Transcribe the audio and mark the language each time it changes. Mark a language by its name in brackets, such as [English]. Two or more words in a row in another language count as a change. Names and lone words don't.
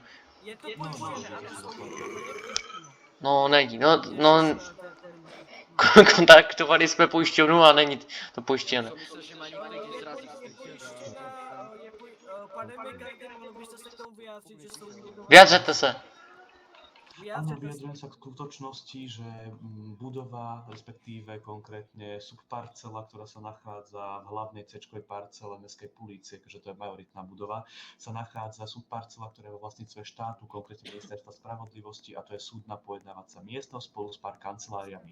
[Czech] Je to pojištěné, ano, soudní budova je pojištěna. No, není, no, Je to kontaktovali jsme pojišťovnu a není to pojištěné. [Slovak] Som myslel, že ma nikto niekde zrazí. [Czech] Pane Kartym, mohl byste se k tomu vyjádřit, že soudní budova... Vyjádřete se. [Slovak] Áno, [Czech] Vyjádřete se. [Slovak] vyjadrujem sa k skutočnosti, že budova, respektíve konkrétne subparcela, ktorá sa nachádza v hlavnej C-čkovej parcele mestskej polície, keďže to je majoritná budova, sa nachádza subparcela, ktorá je vo vlastníctve štátu, konkrétne Ministerstva spravodlivosti, a to je súdna pojednávacia miestnosť spolu s pár kanceláriami.